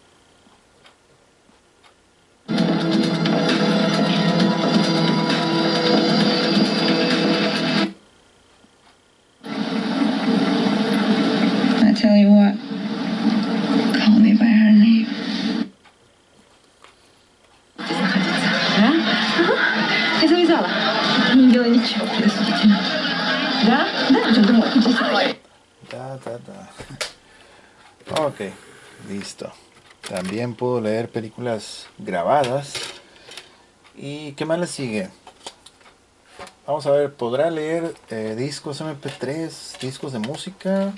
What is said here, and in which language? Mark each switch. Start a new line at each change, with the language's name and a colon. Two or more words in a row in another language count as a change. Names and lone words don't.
English: I tell you what, call me by her name.
Russian: Ты завязала? Не делай ничего, простите. Да? Да, что думаю, иди сюда.
Spanish: Ok, listo. También puedo leer películas grabadas. ¿Y qué más le sigue? Vamos a ver, ¿podrá leer discos MP3, discos de música?